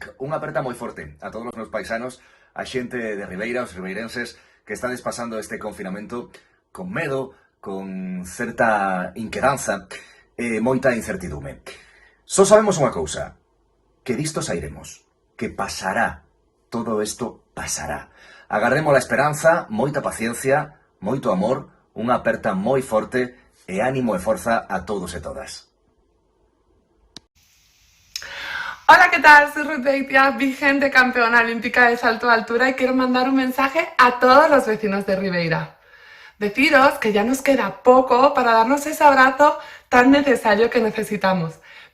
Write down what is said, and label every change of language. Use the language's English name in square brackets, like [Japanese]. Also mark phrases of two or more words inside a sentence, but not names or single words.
[Galician] Unha aperta moi forte a todos os meus paisanos, a xente de Ribeira, os ribeirenses, que estades pasando este confinamento con medo, con certa inquedanza e moita incertidume. Só sabemos unha cousa, que disto sairemos, que pasará, todo isto pasará. Agardemos a esperanza, moita paciencia, moito amor, unha aperta moi forte e ánimo e forza a todos e todas. [Spanish] Hola, ¿qué tal? Soy Ruth Beitia, vigente campeona olímpica de salto de altura, y quiero mandar un mensaje a todos los vecinos de Ribeira. Deciros que ya nos queda poco para darnos ese abrazo tan necesario que necesitamos.